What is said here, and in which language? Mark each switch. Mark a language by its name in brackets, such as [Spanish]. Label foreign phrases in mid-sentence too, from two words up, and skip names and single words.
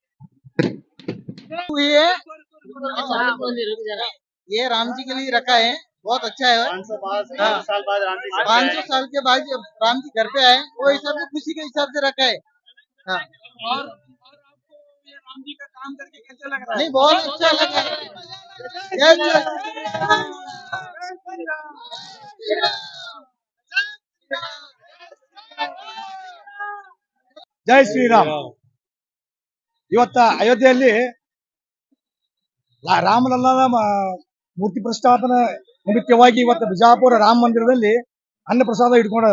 [Hindi] ये राम जी के लिए रखा है बहुत अच्छा है 500 साल के बाद जब राम जी घर पे आए वो हिसाब से खुशी के हिसाब से रखा है। हाँ। और आपको ये राम जी का काम करके कैसा लग रहा है? नहीं बहुत अच्छा लगा है। जय श्री राम। [Kannada] ಜೈ ಶ್ರೀರಾಮ್. ಇವತ್ತ ಅಯೋಧ್ಯೆಯಲ್ಲಿ ರಾಮಲಲ್ಲನ ಮೂರ್ತಿ ಪ್ರತಿಷ್ಠಾಪನೆ ನಿಮಿತ್ತವಾಗಿ ಇವತ್ತು ಬಿಜಾಪುರ ರಾಮ ಮಂದಿರದಲ್ಲಿ ಅನ್ನ ಪ್ರಸಾದ ಇಟ್ಕೊಂಡದ.